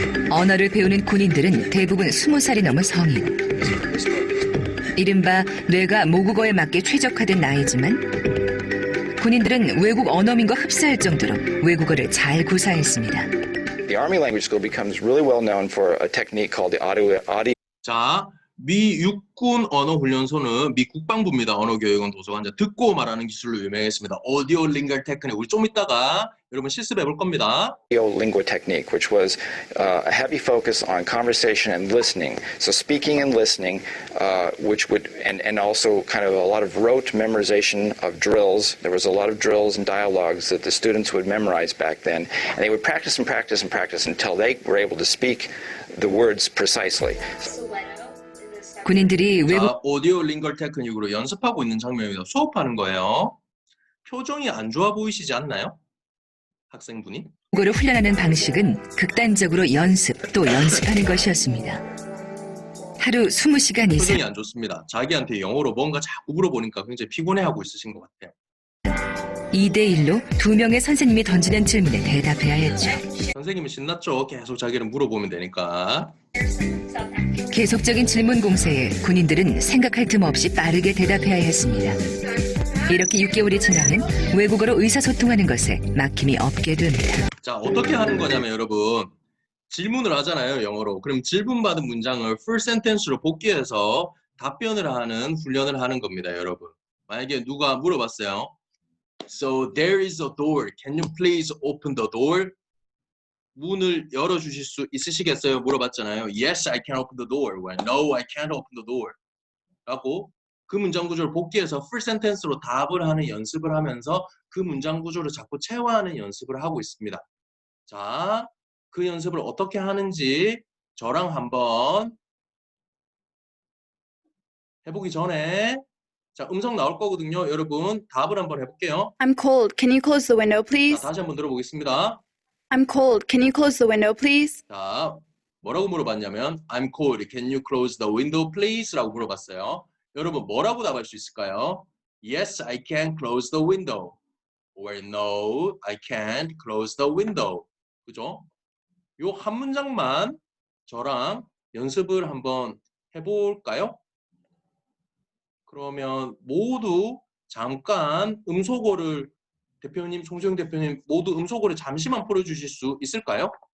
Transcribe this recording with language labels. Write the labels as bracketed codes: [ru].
[ko] 언어를 배우는 군인들은 대부분 20살이 넘은 성인. 이른바 뇌가 모국어에 맞게 최적화된 나이지만 군인들은 외국 언어민과 흡사할 정도로 외국어를 잘 구사했습니다. [en] The Army Language School becomes really well known for a technique called the audio. [ko] 자, 미 육군 언어훈련소는 미 국방부입니다. 언어교육원 도서관. 듣고 말하는 기술로 유명했습니다. 오디오 링걸 테크닉. 우리 좀 이따가 여러분 실습해 볼 겁니다. [en] Audio lingual technique, which was a heavy focus on conversation and listening. So speaking and listening, which would and also kind of a lot of rote memorization of drills. There was a lot of drills and dialogues that the students would memorize back then, and they would practice and practice and practice until they were able to speak the words precisely. [ko] 군인들이 외국 자, 오디오 링걸 테크닉으로 연습하고 있는 장면입니다. 수업하는 거예요. 표정이 안 좋아 보이시지 않나요? 학생분이? 외국어를 훈련하는 방식은 극단적으로 연습 또 연습하는 것이었습니다. 하루 20시간 이상 표정이 안 좋습니다. 자기한테 영어로 뭔가 자꾸 물어보니까 굉장히 피곤해하고 있으신 것 같아요. 2대1로 2명의 선생님이 던지는 질문에 대답해야 했죠. 선생님은 신났죠. 계속 자기는 물어보면 되니까. 계속적인 질문 공세에 군인들은 생각할 틈 없이 빠르게 대답해야 했습니다. 이렇게 6개월이 지나면 외국어로 의사소통하는 것에 막힘이 없게 됩니다. 자, 어떻게 하는 거냐면 여러분 질문을 하잖아요. 영어로. 그럼 질문받은 문장을 full sentence로 복귀해서 답변을 하는 훈련을 하는 겁니다. 여러분. 만약에 누가 물어봤어요. [en] So there is a door. Can you please open the door? [ko] 문을 열어주실 수 있으시겠어요? 물어봤잖아요. [en] Yes, I can open the door. Well, no, I can't open the door. [ko] 라고 그 문장 구조를 복귀해서 full sentence로 답을 하는 연습을 하면서 그 문장 구조를 자꾸 체화하는 연습을 하고 있습니다. 자, 그 연습을 어떻게 하는지 저랑 한번 해보기 전에 자, 음성 나올 거거든요. 여러분 답을 한번 해볼게요. [en] I'm cold. Can you close the window, [ko] 자, [en] please? [ko] 다시 한번 들어보겠습니다. [en] I'm cold. Can you close the window, please? [ko] 자, 뭐라고 물어봤냐면 [en] I'm cold. Can you close the window, please? [ko] 라고 물어봤어요. 여러분 뭐라고 답할 수 있을까요? [en] Yes, I can close the window. Or no, I can't close the window. [ko] 그죠? 요 한 문장만 저랑 연습을 한번 해볼까요? 그러면 모두 잠깐 음소거를 대표님, 송수영 대표님 모두 음소거를 잠시만 풀어주실 수 있을까요?